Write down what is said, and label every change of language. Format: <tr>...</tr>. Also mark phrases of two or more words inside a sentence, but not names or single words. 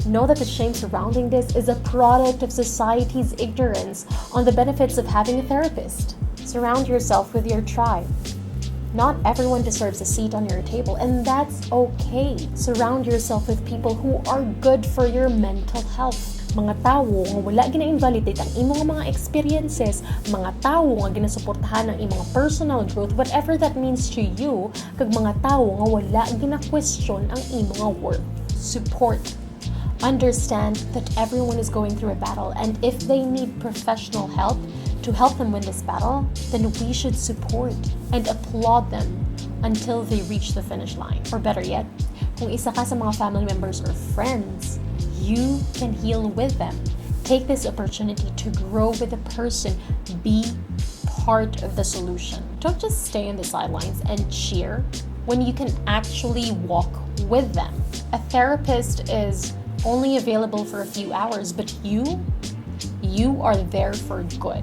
<en>Know that the shame surrounding this is a product of society's ignorance on the benefits of having a therapist. Surround yourself with your tribe. Not everyone deserves a seat on your table, and that's okay. Surround yourself with people who are good for your mental health.</en> <hil>Mga tao nga wala gina-invalidate ang imong mga experiences, mga tao nga ginasuportahan ang imong</hil> <en>personal growth, whatever that means to you,</en> <hil>kag mga tao nga wala gina-question ang imong worth.</hil> <en>Support. Understand that everyone is going through a battle, and if they need professional help to help them win this battle, then we should support and applaud them until they reach the finish line. Or better yet,</en> <hil>kung isa ka sa mga</hil> <en>family members or friends, you can heal with them. Take this opportunity to grow with a person. Be part of the solution. Don't just stay on the sidelines and cheer when you can actually walk with them. A therapist is only available for a few hours, but you are there for good.</en>